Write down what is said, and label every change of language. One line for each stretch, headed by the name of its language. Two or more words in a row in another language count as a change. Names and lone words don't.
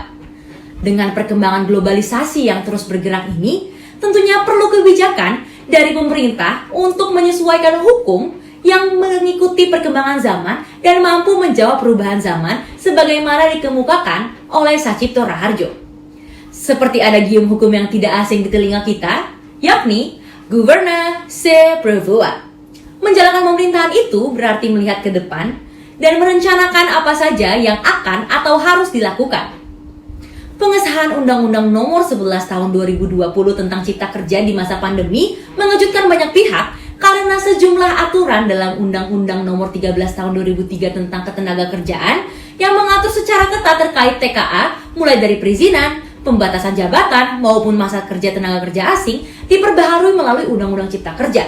Indonesian: Dengan perkembangan globalisasi yang terus bergerak ini, tentunya perlu kebijakan dari pemerintah untuk menyesuaikan hukum yang mengikuti perkembangan zaman dan mampu menjawab perubahan zaman sebagaimana dikemukakan oleh Sacipto Raharjo. Seperti ada gium hukum yang tidak asing di telinga kita, yakni
French: Gouverneur c'est prévoir.
Indonesian: Menjalankan pemerintahan itu berarti melihat ke depan dan merencanakan apa saja yang akan atau harus dilakukan. Pengesahan Undang-Undang Nomor 11 Tahun 2020 tentang Cipta Kerja di masa pandemi mengejutkan banyak pihak karena sejumlah aturan dalam Undang-Undang Nomor 13 Tahun 2003 tentang Ketenagakerjaan yang mengatur secara ketat terkait TKA mulai dari perizinan, pembatasan jabatan maupun masa kerja tenaga kerja asing diperbaharui melalui Undang-Undang Cipta Kerja.